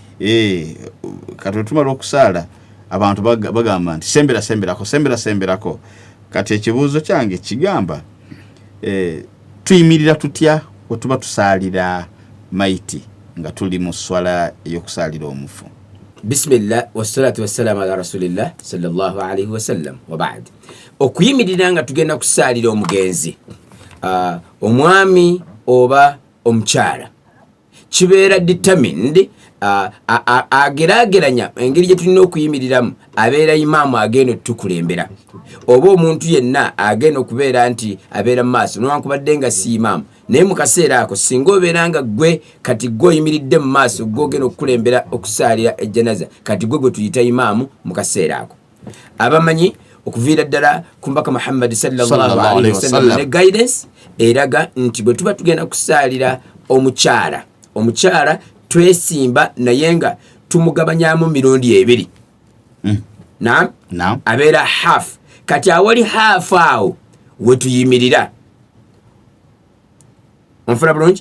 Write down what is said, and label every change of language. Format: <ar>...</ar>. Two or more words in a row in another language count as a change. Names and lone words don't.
<lg>Kati tumala okusaala abantu bagamba nti semberako kati ekibuuzo kyange kigamba tuyimirira tutya bwe tuba tusaalira maiti nga tuli mu swala ey'okusaalira omufu?</lg> <ar>بسم الله والصلاة والسلام على رسول الله صلى الله عليه وسلم وبعد.</ar> <lg>Okuyimirira nga tugenda kusaalira omugenzi omwami oba omukyala kibeera determined ageraageranya engeri gye tulina okuyimiriramu abeera imaamu agenda otukulembera oba omuntu yenna agenda okubeera nti abeera mu maaso newankubadde nga si imaamu naye mu kaseera ako singa obeera nga gwe kati gwe oyimiridde mu maaso gwe ogenda okukulembera okusaalira ejjanaza kati gwe tuyita imaamu mu kaseera ako. Abamanyi okuviira ddala ku mbaka Muhammad</lg> <ar>صلى الله عليه وسلم</ar> <lg>ne guidance eraga nti bwe tuba tugenda kusaalira omukyala twesimba naye nga tumugabanyamu mirundi ebiri. Naam. Abeera half. Kati awali half awo we tuyimirira onfuna bulungi</lg>